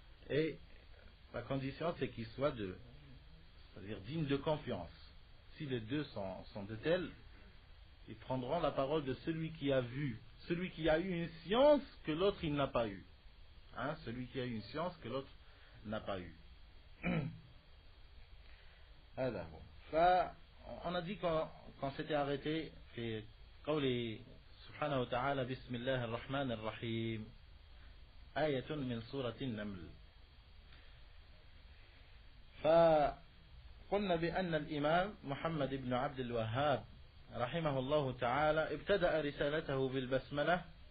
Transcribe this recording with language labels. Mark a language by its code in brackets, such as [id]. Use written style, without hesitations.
[fr] Et la condition, c'est qu'il soit c'est-à-dire digne de confiance. Si les deux sont de tels, ils prendront la parole de celui qui a vu, celui qui a eu une science que l'autre il n'a pas eu. Hein, celui qui a eu une science que l'autre n'a pas eu. Alors, on a dit qu'on s'était arrêté [ar] في قوله سبحانه وتعالى بسم الله الرحمن الرحيم آية من سورة النمل. فقلنا بأن الإمام محمد بن عبد الوهاب رحمه الله تعالى ابتدأ رسالته بالبسملة